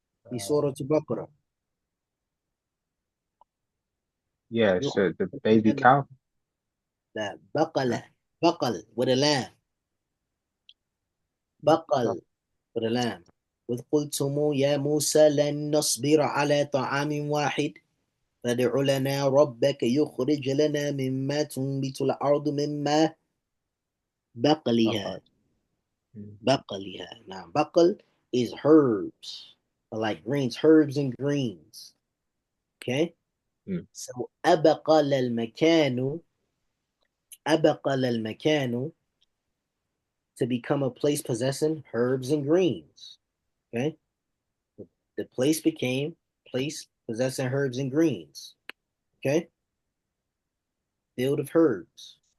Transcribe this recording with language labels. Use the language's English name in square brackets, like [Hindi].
[Arabic] في Uh, سورة البقرة. [English] yeah, [Arabic] يخرج [English] so the baby cow. [Arabic] لا [English] No. [Arabic] بقلة. [English] بقل with a lamb. But, بقل with a lamb. [Arabic] وإذ قلتم يا موسى لن نصبر على طعام واحد فادع لنا ربك يخرج لنا مما تنبت الأرض مما بقلها. [English] okay. Mm. [Arabic] بقلها. [English] Now, بقل is herbs, like greens, herbs and greens. Okay? Mm. [Arabic] So أبقل المكان أبقل المكان, [English] to become a place possessing herbs and greens. Okay, the place became place possessing herbs and greens. Okay, field of herbs.